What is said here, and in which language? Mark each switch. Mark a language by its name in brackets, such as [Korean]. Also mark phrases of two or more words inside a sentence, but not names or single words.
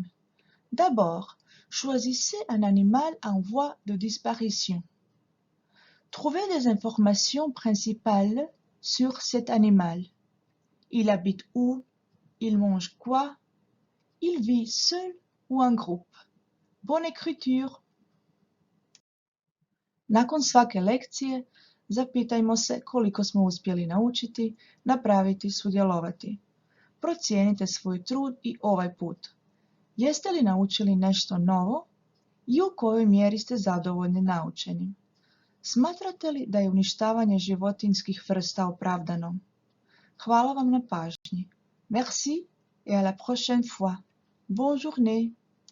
[French] D'abord, choisissez un animal en voie de disparition. Trouvez des informations principales sur cet animal. Il habite où? Il mange quoi? Il vit seul ou en groupe? Bonne écriture! [Croatian] Nakon svake lekcije, zapitajmo se koliko smo uspjeli naučiti, napraviti, sudjelovati. Procijenite svoj trud i ovaj put. Jeste li naučili nešto novo i u kojoj mjeri ste zadovoljni naučenim? Smatrate li da je uništavanje životinjskih vrsta opravdano? Hvala vam na pažnji. [French] Merci et à la prochaine fois. Bonne journée!